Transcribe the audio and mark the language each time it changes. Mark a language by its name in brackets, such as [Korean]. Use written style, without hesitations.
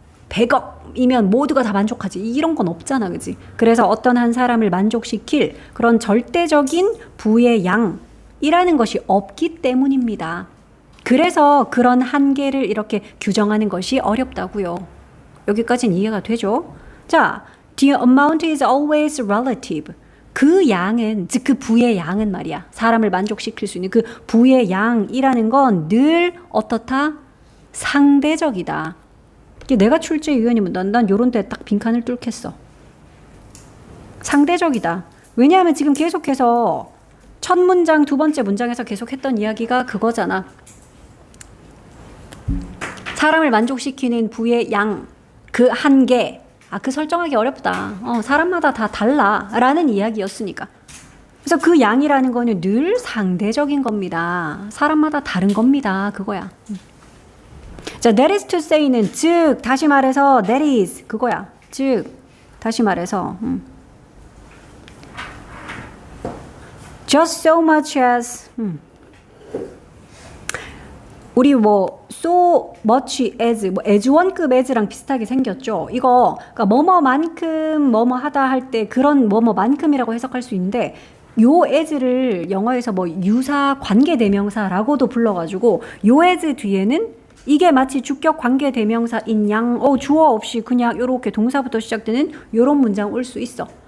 [Korean] 100억이면 모두가 다 만족하지. 이런 건 없잖아. 그지? 그래서 어떤 한 사람을 만족시킬 그런 절대적인 부의 양이라는 것이 없기 때문입니다. 그래서 그런 한계를 이렇게 규정하는 것이 어렵다고요. 여기까지는 이해가 되죠? 자, [English] the amount is always relative. [Korean] 그 양은, 즉 그 부의 양은 말이야. 사람을 만족시킬 수 있는 그 부의 양이라는 건 늘 어떻다? 상대적이다. 내가 출제위원이면 난 요런 데 딱 빈칸을 뚫겠어. 상대적이다. 왜냐하면 지금 계속해서 첫 문장, 두 번째 문장에서 계속했던 이야기가 그거잖아. 사람을 만족시키는 부의 양, 그 한계. 그 설정하기 어렵다. 사람마다 다 달라. 라는 이야기였으니까. 그래서 그 양이라는 거는 늘 상대적인 겁니다. 사람마다 다른 겁니다. 그거야. 자, [English] that is to say [Korean] 는 즉, 다시 말해서 [English] that is [Korean] 그거야. 즉, 다시 말해서 [English] just so much as [Korean] 우리 [English] so much as as [Korean] 원급 as랑 비슷하게 생겼죠. 이거 그러니까 뭐뭐만큼 뭐뭐 하다 할 때 그런 뭐뭐만큼이라고 해석할 수 있는데 요 as를 영어에서 유사 관계 대명사라고도 불러가지고 요 as 뒤에는 이게 마치 주격 관계 대명사인 양 주어 없이 그냥 요렇게 동사부터 시작되는 요런 문장 올 수 있어.